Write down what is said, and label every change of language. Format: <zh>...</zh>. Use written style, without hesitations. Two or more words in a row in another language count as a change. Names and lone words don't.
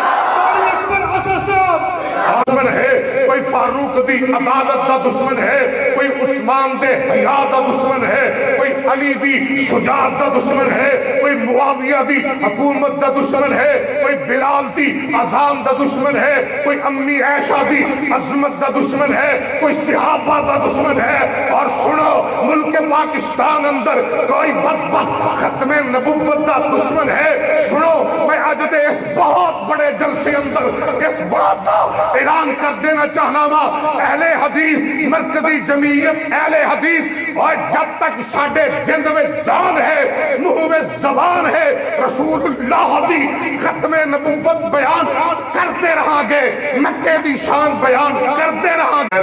<pa>کوئی فاروق دی عدالت کا دشمن ہے, کوئی عثمان دے حیا دا دشمن ہے، کوئی علی دی شجاعت دا دشمن ہے، کوئی معاویہ دی حکومت دا دشمن ہے، کوئی بلال دی اذان دا دشمن ہے، کوئی امی عائشہ دی عظمت دا دشمن ہے، کوئی صحابہ دا دشمن ہے۔ اور سنو، ملک پاکستان اندر کوئی بدبخت ختم نبوت دا دشمن ہے۔ سنو، میں آج دے اس بہت بڑے جلسے اندر اس بات کا اعلان کر دینا چاہنا وا، اہل حدیث مرکزی جمعیت اہل حدیث، اور جب تک ساڈے جند میں جان ہے، منہ میں زبان ہے، رسول اللہ دی ختم نبوت بیان کرتے رہاں گے، مکے دی شان بیان کرتے رہاں گے۔</pa>